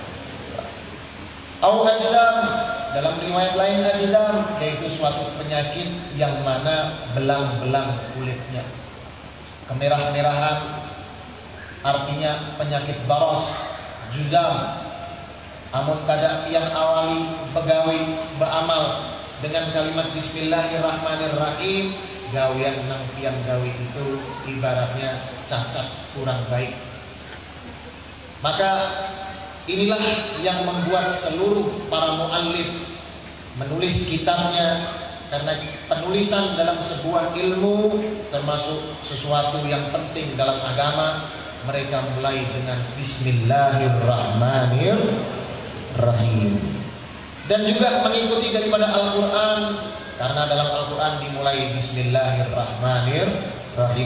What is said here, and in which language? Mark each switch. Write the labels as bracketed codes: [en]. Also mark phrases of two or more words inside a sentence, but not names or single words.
[id] Au ajdam, dalam riwayat lain ajdam, yaitu suatu penyakit yang mana belang-belang kulitnya kemerah-merahan, artinya penyakit baros, juzam. [bjn] Amun kada pian awali begawi beramal dengan kalimat Bismillahirrahmanirrahim, gawian nang pian gawi itu ibaratnya cacat, kurang baik. [id] Maka inilah yang membuat seluruh para muallif menulis kitabnya, karena penulisan dalam sebuah ilmu termasuk sesuatu yang penting dalam agama. Mereka mulai dengan Bismillahirrahmanirrahim, dan juga mengikuti daripada Al-Quran, karena dalam Al-Quran dimulai Bismillahirrahmanirrahim.